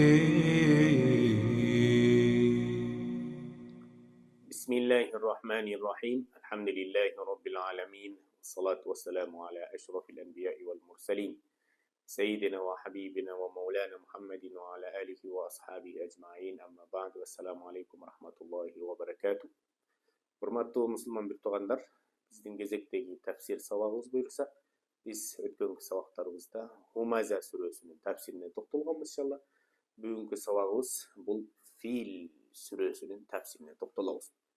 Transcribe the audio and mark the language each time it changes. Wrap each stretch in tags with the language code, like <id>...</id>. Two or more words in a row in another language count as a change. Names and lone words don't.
<ar>بسم الله الرحمن الرحيم. الحمد لله رب العالمين، والصلاة والسلام على أشرف الأنبياء والمرسلين سيدنا وحبيبنا ومولانا محمد وعلى آله وأصحابه أجمعين. أما بعد، والسلام عليكم ورحمة الله وبركاته.</ar> <ky>Урматтуу мусулман бир туугандар, биздин кезектеги тафсир сабагыбыз буюрса, биз өткөнкү сабактарыбызда Хумаза сүрөсүнүн тафсирине токтолгонбуз иншалла. Бүгүнкү сабагыбыз бул Фил сүрөсүнүн тафсирине токтолобуз.</ky>